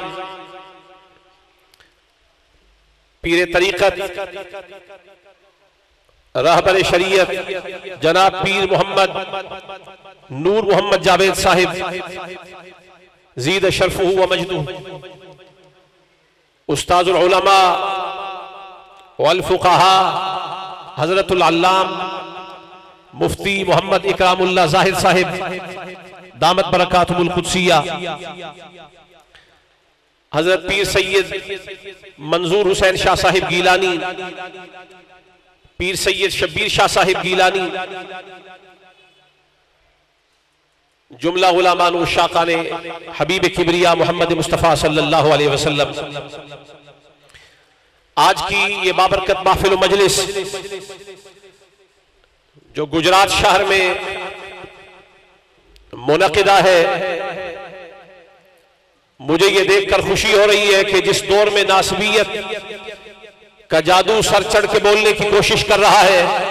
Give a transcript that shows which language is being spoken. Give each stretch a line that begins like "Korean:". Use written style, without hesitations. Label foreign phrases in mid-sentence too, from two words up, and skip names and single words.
Urdu: پیر طریقت، رہبر شریعت جناب پیر محمد نور محمد جاوید صاحب
Arabic: زيد شرفه ومجده, أستاذ العلماء والفقهاء حضرة العلام
Urdu: مفتی محمد اکرام اللہ زاہد صاحب
Arabic: دامت بركاتهم القدسية,
Urdu: حضرت پیر سید منظور حسین شاہ صاحب گیلانی، پیر سید شبیر شاہ صاحب گیلانی، جملہ غلامان و شاکانِ حبیب کبریا محمد مصطفیٰ
Arabic: صلى الله عليه وسلم.
Urdu: آج کی یہ بابرکت محفل مجلس جو گجرات شہر میں منعقدہ ہے، مجھے یہ دیکھ کر خوشی ہو رہی ہے کہ جس دور میں ناصبیت کا جادو سر چڑھ کے بولنے کی کوشش کر رہا ہے,